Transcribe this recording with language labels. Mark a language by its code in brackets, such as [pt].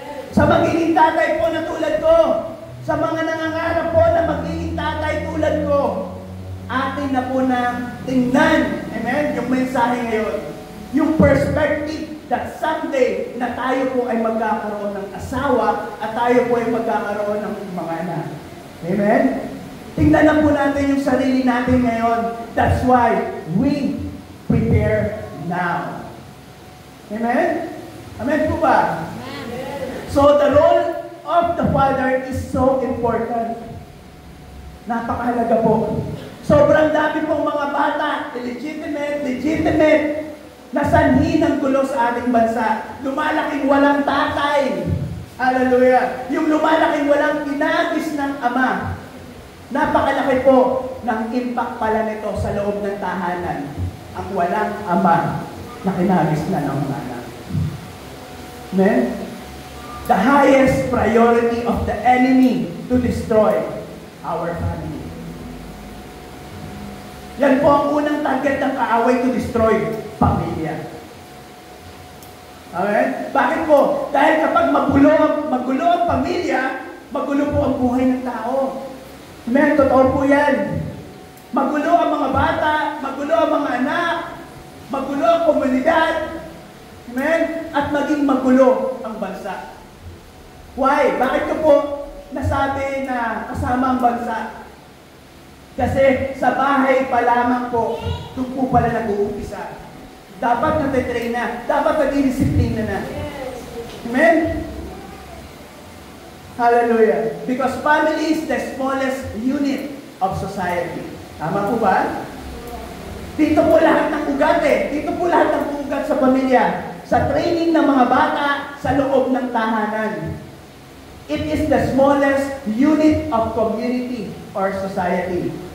[tl] Sa magiging tatay po na tulad ko, sa mga nangangarap po na magiging tatay tulad ko, atin na po na tingnan, amen, yung mensahe ngayon. Yung perspective [en] that someday [tl] na tayo po ay magkakaroon ng asawa at tayo po ay magkakaroon ng mga anak. Amen? Tingnan na po natin yung sarili natin ngayon. [en] That's why we prepare now. Amen? [tl] Amen po ba? [en] Amen. So the role of the father is so important. [tl] Napakahalaga po. Sobrang dami pong mga bata, legitimate, na sanhi ng gulo sa ating bansa. Lumalaking walang tatay. Hallelujah. Yung lumalaking walang kinagis ng ama. Napakalaki po ng impact pala nito sa loob ng tahanan. Ang walang ama na kinagis na ng mga anak. Amen? [en] The highest priority of the enemy to destroy our family. [tl] Yan po ang unang target ng kaaway, [en] to destroy [tl] pamilya. Amen? Bakit po? Dahil kapag magulo ang pamilya, magulo po ang buhay ng tao. Amen? Totoo po yan. Magulo ang mga bata, magulo ang mga anak, magulo ang komunidad, amen? At maging magulo ang bansa. Why? Bakit ko po nasabi na kasama ang bansa? Kasi sa bahay pa lamang po, doon po pala nag-uumpisa. Dapat natitrain na, dapat nag-disiplina na. Amen? Hallelujah. [en] Because family is the smallest unit of society. [tl] Tama po ba? Dito po lahat ng ugat eh. Dito po lahat ng ugat sa pamilya. Sa training ng mga bata sa loob ng tahanan. [en] It is the smallest unit of community or society.